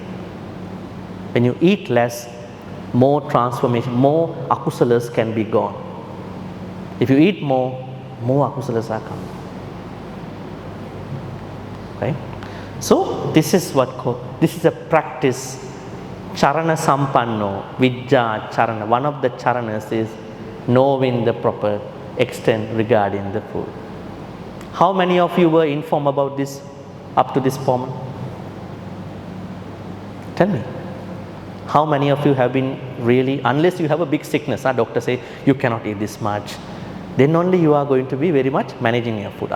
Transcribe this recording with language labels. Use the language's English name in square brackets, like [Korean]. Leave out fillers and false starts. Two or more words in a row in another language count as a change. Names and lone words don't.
[English] When you eat less, more transformation, more akusalas can be gone. If you eat more akusalas are coming. Right? So this is this is a practice. [Pali] Charana sampanno, vijja charana. [English] One of the charanas is knowing the proper extent regarding the food. How many of you were informed about this up to this moment? Tell me. How many of you have been really, unless you have a big sickness, doctor say you cannot eat this much, then only you are going to be very much managing your food.